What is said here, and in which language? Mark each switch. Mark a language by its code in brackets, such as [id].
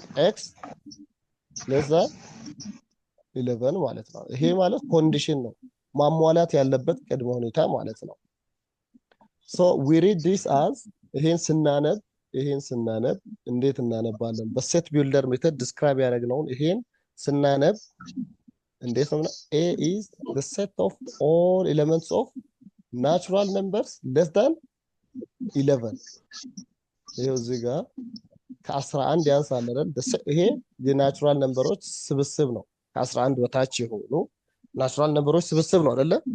[am] x less than 11 ማለት ነው። ይሄ ማለት ኮንዲሽን ነው፣ ማሟላት ያለበት ቅድመ ሁኔታ ማለት ነው። [en] so we read this as [am] ይሄን ስናነብ እንዴት እናነባለን? በሴት ቢልደር ሜተድ ዲስክራይብ ያደረግነውን ይሄን ስናነብ እንዴት ነው? [en] a is the set of all elements of natural numbers less than 11። [am] ይሄው እዚህ ጋር ከ11 ያንሳል አይደል? ይሄ የናቹራል ነምበሮች ስብስብ ነው። ከ11 በታች የሆኑ ናቹራል ነምበሮች ስብስብ ነው አይደለ?